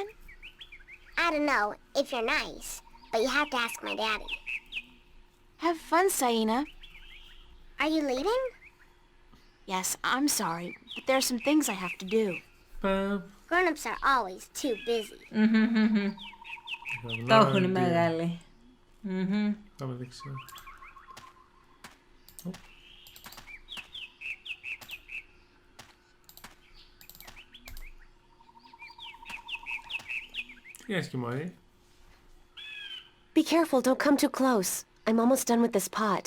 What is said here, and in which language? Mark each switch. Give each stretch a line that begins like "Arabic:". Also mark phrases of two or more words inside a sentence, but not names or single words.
English: I don't know, if you're nice, but you have to ask my daddy. Have fun, Saina. Are you leaving? Yes, I'm sorry, but there are some things I have to do. Grown-ups are always too busy.
Greek: Το έχουν οι μεγάλοι. Πάμε δεξιά.
English: Yes, Kimari. Be careful, don't come too close. I'm almost done with this pot.